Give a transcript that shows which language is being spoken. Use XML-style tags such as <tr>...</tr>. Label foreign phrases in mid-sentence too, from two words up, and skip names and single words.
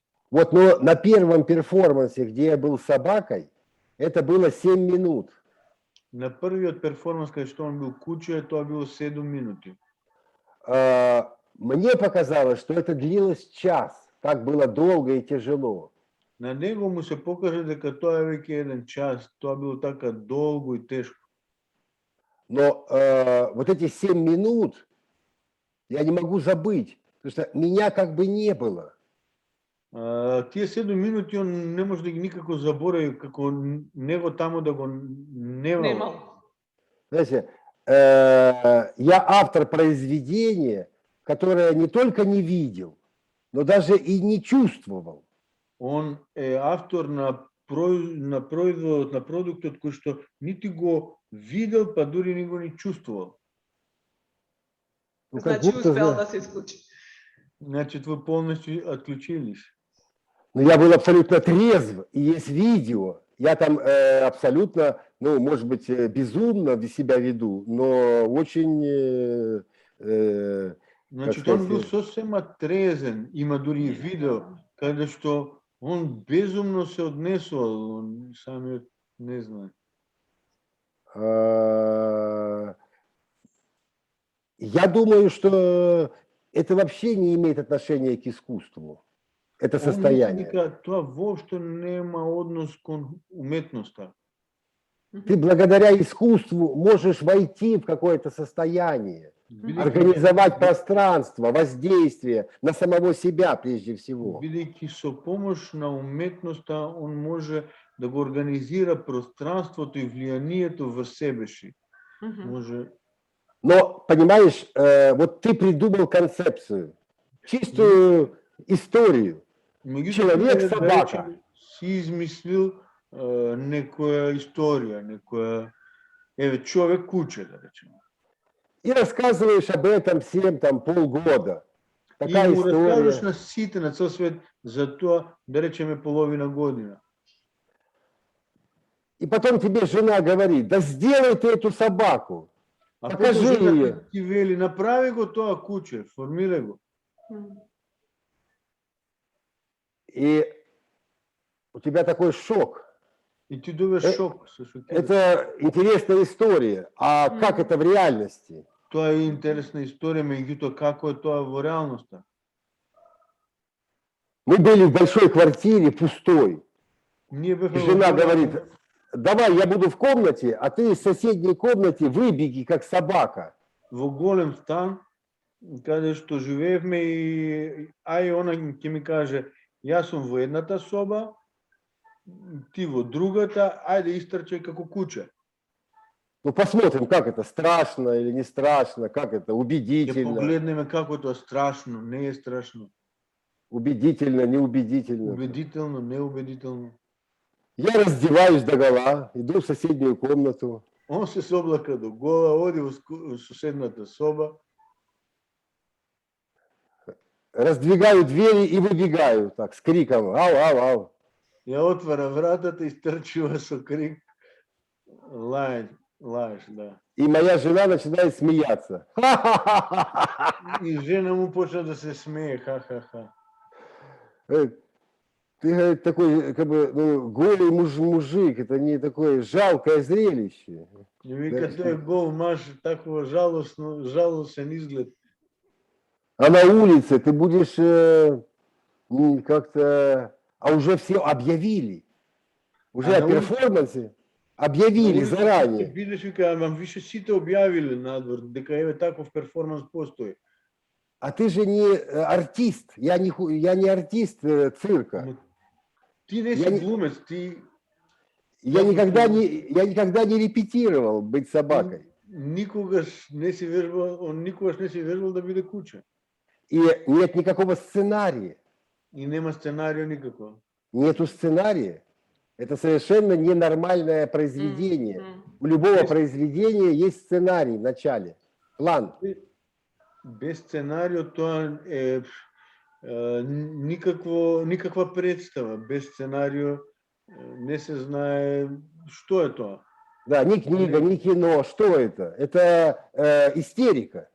<ru>Вот, но на первом перформансе, где я был собакой, это было 7 минут.</ru> <mk>На првиот перформанс кај што он бил куче, тоа било 7 минути.</mk> <ru>Мне показалось, что это длилось час. Так было долго и тяжело.</ru> <mk>На него му се покаже дека тоа е веќе 1 час, тоа било така долго и тешко.</mk> <ru>Но вот эти 7 минут я не могу забыть, потому что меня как бы не было.</ru> <mk>Тие 7 минути он не може да ги никако заборави, како него таму да го немало.</mk> <ru>Знаете, я автор произведения, которое не только не видел, но даже и не чувствовал.</ru> <mk>Он е автор на производот, на продуктот кој што нити го видел, па дури ни го не чувствувал. Значи успел да се исклучи.</mk> <ru>Значит, вы полностью отключились. Но я был абсолютно трезв, и есть видео. Я там абсолютно, ну, может быть, безумно себя веду, но очень... Значит, он был совсем</ru> <mk>трезен, има дури видео, каде што он безумно се однесувал, он самиот не знае.</mk> <ru>Я думаю, что это вообще не имеет отношения к искусству. Это состояние.</ru> <mk>Тоа воопшто нема однос кон уметноста.</mk> <ru>Ты благодаря искусству можешь войти в какое-то состояние, организовать пространство, воздействие на самого себя прежде всего.</ru> <mk>Бидејќи со помош на уметноста он може да го организира пространството и влиянието в себе си. Мгм. Може</mk> <ru>Но, понимаешь, вот ты придумал концепцию, чистую историю.</ru> <mk>меѓутоа, Човек да</mk> <ru>собака.</ru> <mk>речеме, си измислил некоја историја, некоја, еве, човек куче, да речеме.</mk> <ru>И рассказываешь об этом всем там полгода. И Такая</ru> <mk>му раскажеш</mk> <ru>история.</ru> <mk>на сите, на цел свет, за тоа, да речеме, половина година.</mk> <ru>И потом тебе жена говорит, да сделай ты эту собаку. А Покажи</ru> <mk>потом жената</mk> <ru>её.</ru> <mk>ти вели, направи го тоа куче, формирај го. Мгм.</mk> <ru>И у тебя такой шок.</ru> <mk>И ти добиваш шок, се шокираш.</mk> <ru>Это интересная история. А как это в реальности?</ru> <mk>Тоа е интересна историја, меѓутоа како е тоа во реалноста.</mk> <ru>Мы были в большой квартире, пустой.</ru> <mk>Ние</mk> <ru>И</ru> <mk>бевме</mk> <ru>жена</ru> <mk>во</mk> <ru>говорит, давай, я буду в комнате, а ты из соседней комнаты выбеги, как собака.</ru> <mk>во голем стан, каде што живеевме и она ќе ми каже, јас сум во едната соба, ти во другата, ајде истрчај како куче.</mk> <ru>Ну, посмотрим, как это, страшно или не страшно, как это,</ru> <mk>Ќе</mk> <ru>убедительно,</ru> <mk>погледнеме како е тоа страшно, не е страшно,</mk> <ru>убедительно, неубедительно.</ru> <mk>убедително, неубедително.</mk> <ru>Я раздеваюсь догола, иду в соседнюю комнату,</ru> <mk>Он се соблака до гола, оди во соседната соба,</mk> <ru>раздвигаю двери и выбегаю так, с криком «Ау, ау, ау».</ru> <mk>ја отвара вратата и стрчува со крик. Лаеш, да.</mk> <ru>И моя жена начинает смеяться.</ru> <mk>И жена му почна да се смее, ха-ха-ха.</mk> <ru>Ты, говорит, такой, как бы, ну, голый мужик, это не такое жалкое зрелище.</ru> <mk>И вика, тој е гол маж, такова жалосен изглед.</mk> <ru>А на улице ты будешь как-то... А уже все объявили. Уже</ru> <mk>А о</mk> <ru>на улице- перформансе объявили заранее.</ru> <mk>Бидеш, вика, ама више сите објавиле надвор, дека еве таков перформанс постои.</mk> <ru>А ты же не артист. Я не артист цирка.</ru> <mk>Но ти не</mk> <ru>Я</ru> <mk>си</mk> <ru>не-</ru> <mk>глумец, ти</mk> <ru>Я никогда не репетировал быть собакой.</ru> <mk>никогаш не си вежбал да биде куче.</mk> <ru>И нет никакого сценария.</ru> <mk>И нема сценарио никако.</mk> <ru>Нету сценария. Это совершенно ненормальное произведение. Мгм. У любого Есть. произведения есть сценарий в начале, план.</ru> <mk>Без сценарио тоа е никаква представа. Без сценарио не се знае што е тоа.</mk> <ru>Да, ни книга, ни кино. Что это? Это истерика</ru>